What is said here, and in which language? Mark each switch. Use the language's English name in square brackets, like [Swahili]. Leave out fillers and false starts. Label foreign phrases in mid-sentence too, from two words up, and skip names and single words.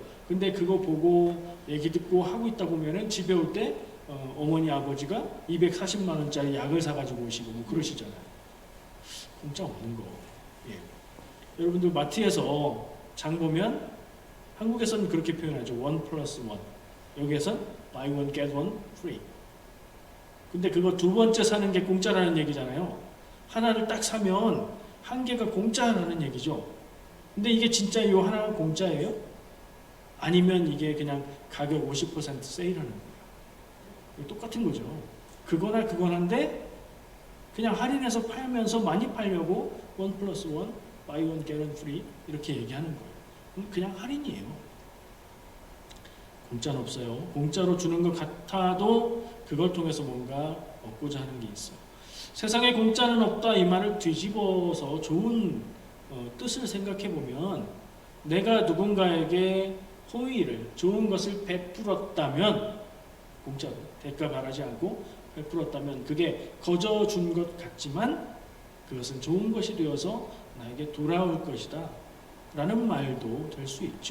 [Korean] 근데 그거 보고 얘기 듣고 하고 있다 보면은 집에 올 때 어머니 아버지가 240만 원짜리 약을 사가지고 오시고 뭐 그러시잖아요. 공짜 없는 거. 예. 여러분들 마트에서 장 보면 한국에서는 그렇게 표현하죠. [English] 1+1. 여기에선 buy one get one free. [Korean] 근데 그거 두 번째 사는 게 공짜라는 얘기잖아요. 하나를 딱 사면 한 개가 공짜라는 얘기죠. 근데 이게 진짜 이 하나가 공짜예요? 아니면 이게 그냥 가격 50% 세일하는 거예요? 똑같은 거죠. 그거나 그거나인데 그냥 할인해서 팔면서 많이 팔려고 1+1, [English] buy one get one free [Korean] 이렇게 얘기하는 거예요. 그냥 할인이에요. 공짜는 없어요. 공짜로 주는 것 같아도 그걸 통해서 뭔가 얻고자 하는 게 있어요. 세상에 공짜는 없다 이 말을 뒤집어서 좋은 뜻을 생각해 보면 내가 누군가에게 호의를 좋은 것을 베풀었다면 공짜로 대가 바라지 않고 베풀었다면 그게 거저 준 것 같지만 그것은 좋은 것이 되어서 나에게 돌아올 것이다 라는 말도 될 수 있죠.